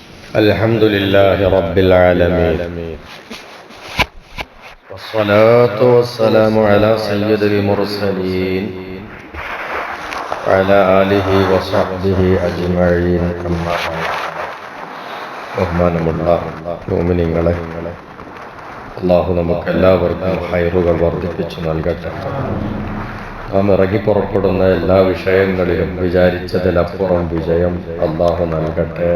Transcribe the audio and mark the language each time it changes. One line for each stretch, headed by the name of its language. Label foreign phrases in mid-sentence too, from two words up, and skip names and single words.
Arabic: الحمد لله رب العالمين والصلاة والسلام على سيد المرسلين وعلى آله وصحبه أجمعين أما
Malayalam: ബഹുമാനമുള്ള മുഅ്മിനീങ്ങളെ, അല്ലാഹു നമുക്കെല്ലാവർക്കും ഹൈറുകൾ വർദ്ധിപ്പിച്ചു നൽകട്ടെ. നാം ഇറങ്ങി പുറപ്പെടുന്ന എല്ലാ വിഷയങ്ങളിലും വിചാരിച്ചതിലപ്പുറം വിജയം അല്ലാഹു നൽകട്ടെ.